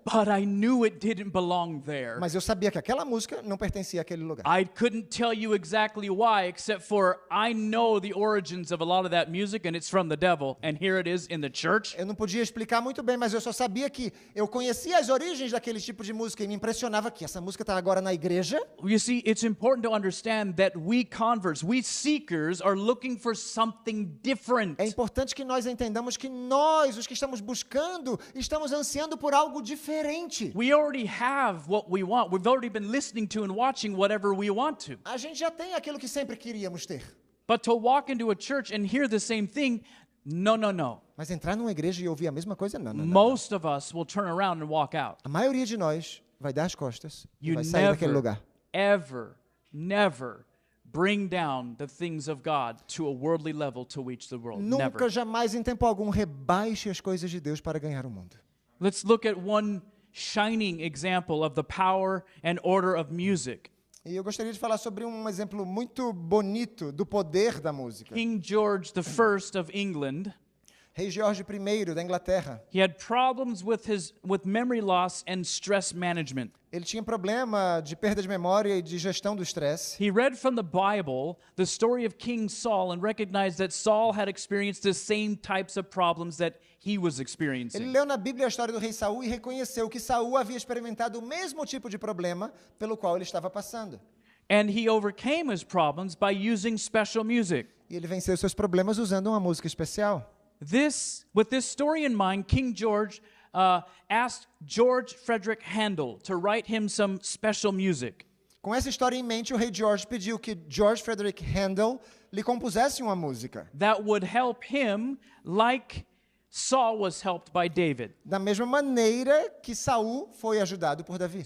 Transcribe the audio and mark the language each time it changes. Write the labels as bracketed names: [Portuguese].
[English] But I knew it didn't belong there. [Portuguese] Mas eu sabia que aquela música não pertencia àquele lugar. [English] I couldn't tell you exactly why, except for I know the origins of a lot of that music and it's from the devil, and here it is in the church. [Portuguese] Eu não podia explicar muito bem, mas eu só sabia que eu conhecia as origens daquele tipo de música e me impressionava que essa música está agora na igreja. [English] You see, it's important to understand that we converts, we seekers, are looking for something different. [Portuguese] É importante que nós entendamos que nós, os que estamos buscando, estamos ansiando por algo diferente. [English] We already have what we want. We've already been listening to and watching whatever we want to. [Portuguese] A gente já tem aquilo que sempre queríamos ter. [English] But to walk into a church and hear the same thing, no. [Portuguese] Mas entrar numa igreja e ouvir a mesma coisa, não. [English] Most of us will turn around and walk out. [Portuguese] A maioria de nós vai dar as costas e [English] You [Portuguese] vai sair daquele [English] never, [Portuguese] lugar. [English] never bring down the things of God to a worldly level to reach the world. [Portuguese] Nunca, [English] Never. [Portuguese] jamais, em tempo algum, rebaixe as coisas de Deus para ganhar o mundo. [English] Let's look at one shining example of the power and order of music. [Portuguese] E eu gostaria de falar sobre um exemplo muito bonito do poder da música. [English] King George I of England, [Portuguese] Rei George I da Inglaterra, [English] he had problems with memory loss and stress management. [Portuguese] ele tinha problema de perda de memória e de gestão do estresse. [English] He read from the Bible the story of King Saul and recognized that Saul had experienced the same types of problems that he was [Portuguese] Ele [English] experiencing. [Portuguese] leu na Bíblia a história do rei Saul e reconheceu que Saul havia experimentado o mesmo tipo de problema pelo qual ele estava passando. [English] And he overcame his problems by using special music. [Portuguese] E ele venceu seus problemas usando uma música especial. [English] With this story in mind, King George asked George Frederick Handel to write him some special music. [Portuguese] Com essa história em mente, o rei George pediu que George Frederick Handel lhe compusesse uma música, [English] That would help him like Saul was helped by David. [Portuguese] da mesma maneira que Saul foi ajudado por Davi.